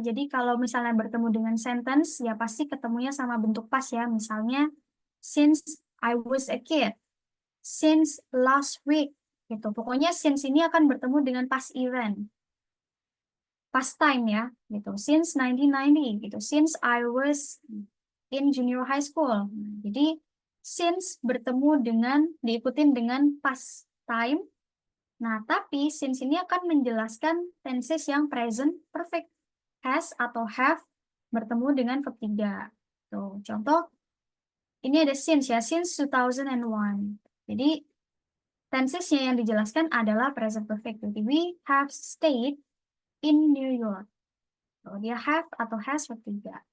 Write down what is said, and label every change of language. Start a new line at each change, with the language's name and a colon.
Indonesian: Jadi kalau misalnya bertemu dengan sentence ya pasti ketemunya sama bentuk past ya.
English: Misalnya since I was a kid.
Indonesian: Since last week gitu. Pokoknya since ini akan bertemu dengan past event. Past time ya gitu. Since 1990 gitu.
English: Since I was in junior high school.
Indonesian: Jadi since bertemu dengan diikutin dengan past time. Nah, tapi since ini akan menjelaskan tenses yang present perfect. Has atau have bertemu dengan verb 3. Tuh, contoh ini ada since ya, since 2001. Jadi tensesnya yang dijelaskan adalah present perfect. Jadi
English: we have stayed in New York.
Indonesian: Tuh, dia have atau has verb 3.